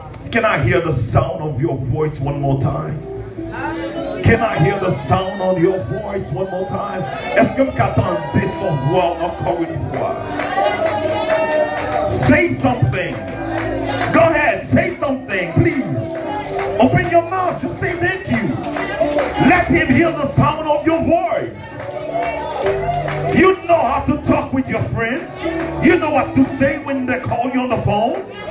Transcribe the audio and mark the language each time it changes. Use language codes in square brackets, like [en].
[en] Can I hear the sound of your voice one more time? Can I hear the sound of your voice one more time? [fr] Est-ce que vous entendez son voix encore une fois? [en] Say something. Go ahead, say something, please. Open your mouth, just say thank you. Let him hear the sound of your voice. You know how to talk with your friends. You know what to say when they call you on the phone.